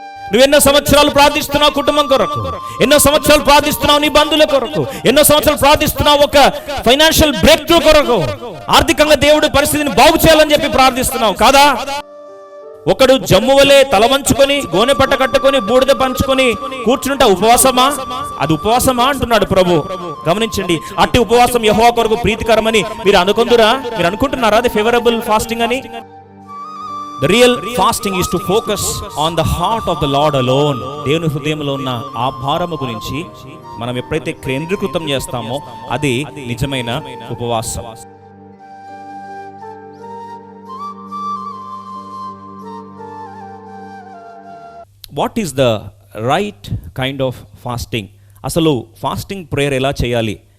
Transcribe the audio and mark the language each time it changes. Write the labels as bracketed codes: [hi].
[te] నువ్వు ఎన్నో సంవత్సరాలు ప్రార్థిస్తున్నావు కుటుంబం కొరకు, ఎన్నో సంవత్సరాలు ప్రార్థిస్తున్నావు నీ బంధువుల కొరకు, ఎన్నో సంవత్సరాలు ప్రార్థిస్తున్నావు ఒక ఫైనాన్షియల్ బ్రేక్ త్రూ కొరకు, ఆర్థికంగా దేవుడు పరిస్థితిని బాగు చేయాలని చెప్పి ప్రార్థిస్తున్నావు కాదా? ఒకడు జమ్మువలే తల వంచుకొని గోనె పట్ట కట్టుకొని బూడిద పంచుకొని కూర్చుంటే ఉపవాసమా? అది ఉపవాసమా అంటున్నాడు ప్రభు. గమనించండి, అట్టి ఉపవాసం యెహోవా కొరకు ప్రీతికరమని మీరు అనుకుంటున్నారా అది [en] favourable fasting [te] అని? [en] The real fasting is to focus on the heart of the Lord alone. [te] దేవుని హృదయంలో ఉన్న ఆ భారము గురించి మనం ఎప్పుడైతే కేంద్రీకృతం చేస్తామో అది నిజమైన ఉపవాసం. [en] What is the right kind of fasting? [te] అసలు ఫాస్టింగ్ ప్రేయర్ ఎలా చేయాలి?